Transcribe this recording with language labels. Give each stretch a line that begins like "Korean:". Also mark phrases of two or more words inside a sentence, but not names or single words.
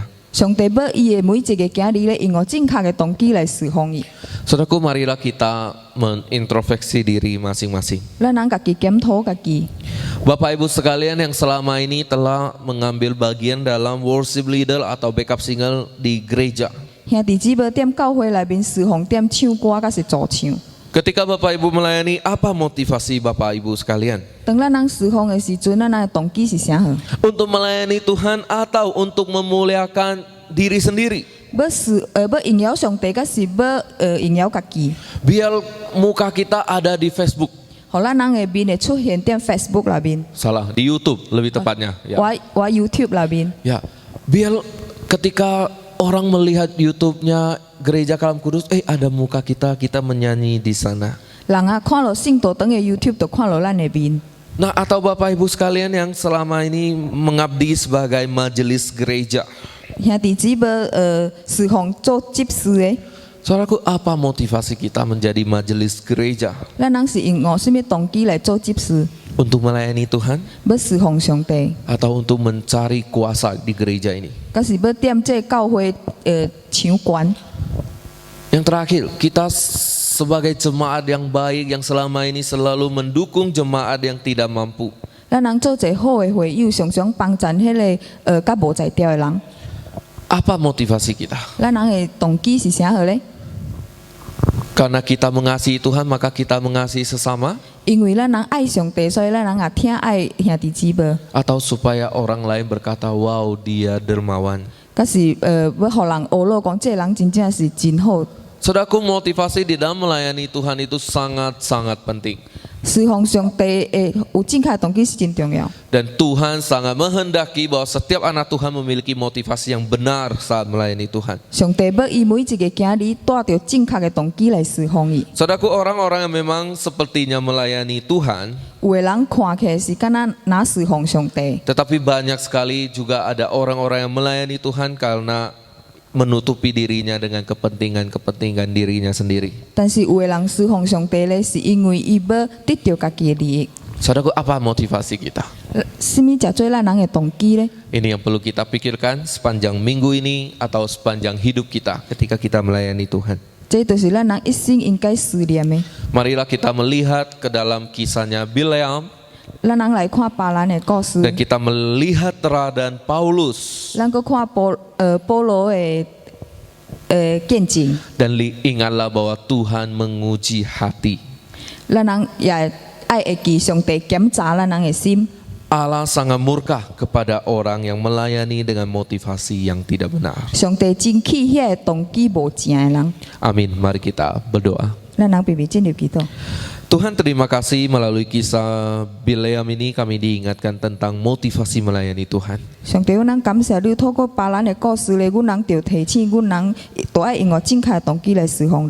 Min Nan Chinese: 上帝要伊的每一个囝儿咧，用正确的动机来侍奉伊。
Indonesian: Saudaraku, marilah kita menintrospeksi diri masing-masing.
Min Nan Chinese: 咱人家己检讨家己。
Indonesian: Bapak Ibu sekalian yang selama ini telah mengambil bagian dalam
English: worship leader
Indonesian: atau
English: backup singer
Indonesian: di gereja.
Min Nan Chinese: 兄弟姊妹踮教会内面侍奉，踮唱歌，甲是助唱。
Indonesian: Ketika Bapak Ibu melayani, apa motivasi Bapak Ibu sekalian?
Min Nan Chinese: 当咱人侍奉的时阵，咱人的动机是啥好？
Indonesian: Untuk melayani Tuhan atau untuk memuliakan diri sendiri?
Min Nan Chinese: 要荣耀上帝，甲是要荣耀家己？
Indonesian: Biar muka kita ada di Facebook.
Min Nan Chinese: 互咱人的面会出现踮 Facebook 内面，
Indonesian: Salah, di YouTube lebih tepatnya. Ya.
Min Nan Chinese: 我 YouTube 内面。
Indonesian: Ya, biar ketika orang melihat YouTube-nya Gereja Kalam Kudus, ada muka kita, kita menyanyi di sana.
Min Nan Chinese: 人啊，看了圣道堂的 YouTube，就看了咱的面。
Indonesian: Nah, atau Bapak Ibu sekalian yang selama ini mengabdi sebagai majelis gereja.
Min Nan Chinese: 兄弟姊妹侍奉做执事的，
Indonesian: Saudaraku, apa motivasi kita menjadi majelis gereja?
Min Nan Chinese: 咱人是用什么动机来做执事？
Indonesian: Untuk melayani Tuhan
Min Nan Chinese: 要侍奉上帝，
Indonesian: atau untuk mencari kuasa di gereja ini?
Min Nan Chinese: 甲是要踮这教会抢权？
Indonesian: Yang terakhir, kita sebagai jemaat yang baik yang selama ini selalu mendukung jemaat yang tidak mampu.
Min Nan Chinese: 咱人做一好的会友，常常帮衬迄个甲无才调的人。
Indonesian: Apa motivasi kita?
Min Nan Chinese: 咱人的动机是啥好咧？
Indonesian: Karena kita mengasihi Tuhan, maka kita mengasihi sesama,
Min Nan Chinese: 因为咱人爱上帝，所以咱人也挺爱兄弟姊妹。
Indonesian: atau supaya orang lain berkata, "Wow, dia dermawan."
Min Nan Chinese: 甲是要互人学咯，讲这人真正是真好。
Indonesian: Saudaraku, motivasi di dalam melayani Tuhan itu sangat-sangat penting.
Min Nan Chinese: 侍奉上帝有正确的动机是真重要。
Indonesian: Dan Tuhan sangat menghendaki bahwa setiap anak Tuhan memiliki motivasi yang benar saat melayani Tuhan.
Min Nan Chinese: 上帝要伊每一个囝儿带着正确的动机来侍奉伊。
Indonesian: Saudaraku, orang-orang yang memang sepertinya melayani Tuhan,
Min Nan Chinese: 有的人看起来是敢若拿侍奉上帝，
Indonesian: tetapi banyak sekali juga ada orang-orang yang melayani Tuhan karena menutupi dirinya dengan kepentingan dirinya sendiri.
Min Nan Chinese: 但是有的人侍奉上帝咧，是因为伊要得到家己的利益。
Indonesian: Saudaraku, apa motivasi kita?
Min Nan Chinese: 什么叫做咱人的动机咧？
Indonesian: Ini yang perlu kita pikirkan sepanjang minggu ini atau sepanjang hidup kita ketika kita melayani Tuhan.
Min Nan Chinese: 这就是咱人一生应该思念的。
Indonesian: Marilah kita melihat ke dalam kisahnya Bileam
Min Nan Chinese: 咱人来看巴兰的故事，
Indonesian: dan kita melihat teladan Paulus
Min Nan Chinese: 咱搁看保罗的见证，
Indonesian: dan ingatlah bahwa Tuhan menguji hati.
Min Nan Chinese: 咱人也爱会记上帝检查咱人的心。
Indonesian: Allah sangat murka kepada orang yang melayani dengan motivasi yang tidak benar.
Min Nan Chinese: 上帝真气遐个动机无正的人，
Indonesian: Amin. Mari kita berdoa.
Min Nan Chinese: 咱人必须进入祈祷。
Indonesian: Tuhan, terima kasih melalui kisah Bileam ini kami diingatkan tentang motivasi melayani Tuhan.
Min Nan Chinese: 上帝，阮人感谢你，透过巴兰的故事咧，阮人就提醒阮人都爱用正确的动机来侍奉你。